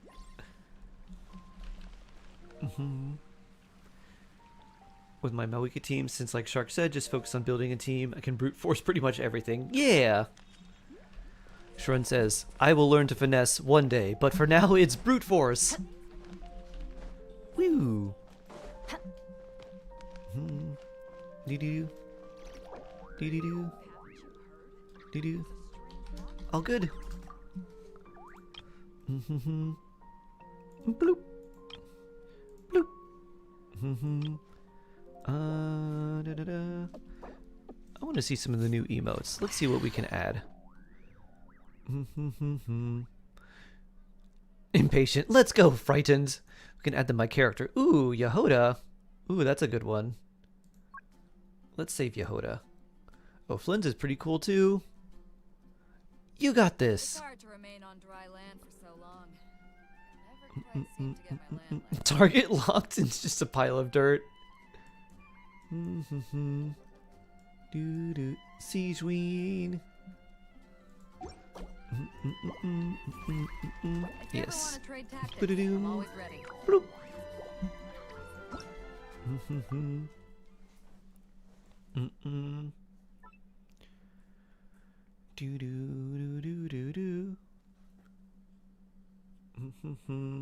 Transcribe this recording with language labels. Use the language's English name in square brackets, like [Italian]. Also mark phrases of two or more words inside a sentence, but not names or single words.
[English] With my Mawika team, since like Shark said, just focus on building a team. I can brute force pretty much everything. Yeah! Shrun says, I will learn to finesse one day, but for now it's brute force. Woo! Doo-doo. Doo-doo-doo. Doo-doo. All good. Bloop. Bloop. Da-da-da. I want to see some of the new emotes. Let's see what we can add. Impatient. Let's go, frightened. We can add them by character. Ooh, Yehoda. Ooh, that's a good one. Let's save Yehoda. Oh, Flynn's is pretty cool too. You got this. It's hard to remain on dry land for so long. Never quite seem to get my land left. Target locked and it's just a pile of dirt. Doo-doo. Siegeween. Yes. I'm always ready. Bloop. Do do do do do do.